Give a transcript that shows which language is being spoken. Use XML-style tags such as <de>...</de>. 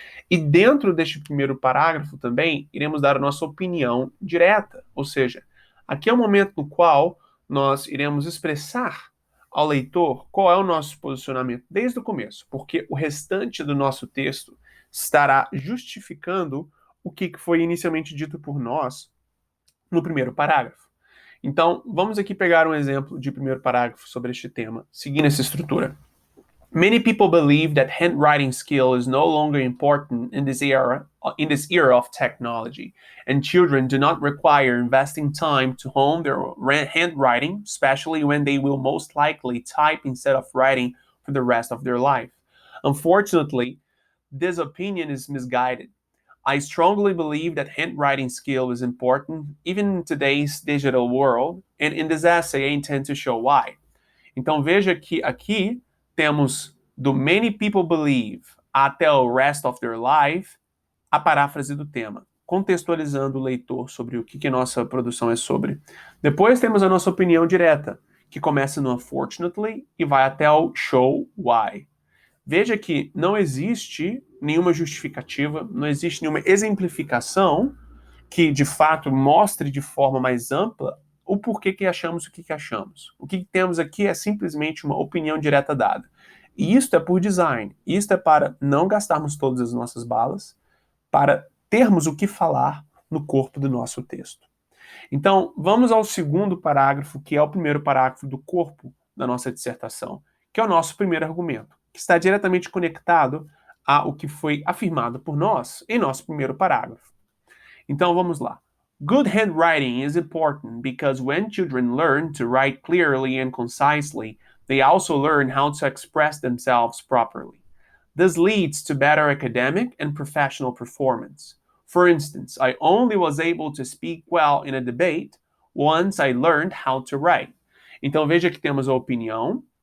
<pt>E dentro deste primeiro parágrafo também, iremos dar a nossa opinião direta, ou seja, aqui é o momento no qual nós iremos expressar ao leitor qual é o nosso posicionamento desde o começo, porque o restante do nosso texto estará justificando o que foi inicialmente dito por nós no primeiro parágrafo. Então, vamos aqui pegar um exemplo de primeiro parágrafo sobre este tema, seguindo essa estrutura.</pt> <en>Many people believe that handwriting skill is no longer important in this era of technology, and children do not require investing time to hone their handwriting, especially when they will most likely type instead of writing for the rest of their life. Unfortunately, this opinion is misguided. I strongly believe that handwriting skill is important, even in today's digital world, and in this essay I intend to show why.</en> <pt>Então veja que aqui temos do</pt> <en>many people believe</en> <pt>até o</pt> <en>rest of their life,</en> <pt>a paráfrase do tema, contextualizando o leitor sobre o que nossa produção é sobre. Depois temos a nossa opinião direta, que começa no unfortunately e vai até o</pt> <en>show why.</en> <pt>Veja que não existe nenhuma justificativa, não existe nenhuma exemplificação que, de fato, mostre de forma mais ampla o porquê que achamos o que achamos. O que temos aqui é simplesmente uma opinião direta dada. E isto é por design. Isto é para não gastarmos todas as nossas balas, para termos o que falar no corpo do nosso texto. Então, vamos ao segundo parágrafo, que é o primeiro parágrafo do corpo da nossa dissertação, que é o nosso primeiro argumento, que está diretamente conectado ao que foi afirmado por nós em nosso primeiro parágrafo. Então, vamos lá.</pt> <en>Good handwriting is important because when children learn to write clearly and concisely, they also learn how to express themselves properly. This leads to better academic and professional performance. For instance, I only was able to speak well in a debate once I learned how to write.</en> <pt>Então, veja que temos a opinião.</pt>